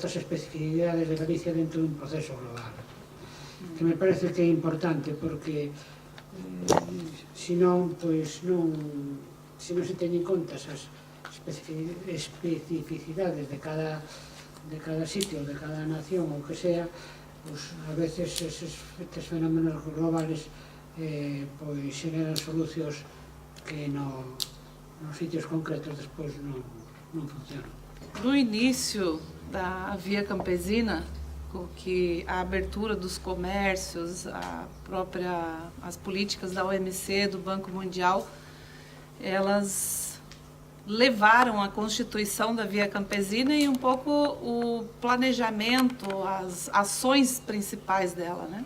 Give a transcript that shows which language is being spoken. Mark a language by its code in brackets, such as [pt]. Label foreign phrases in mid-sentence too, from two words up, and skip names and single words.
[gl] as especificidades de Galicia dentro dun proceso global, que me parece que é importante, porque senón, pois non, se non se teñen conta as especificidades de cada sitio, de cada nación, ou que sea, pois a veces estes fenómenos globales pois xeran solucións que nos sitios concretos despois non funcionan. [pt] No início da Via Campesina, com que a abertura dos comércios, as políticas da OMC, do Banco Mundial, elas levaram a constituição da Via Campesina e um pouco o planejamento, as ações principais dela, né?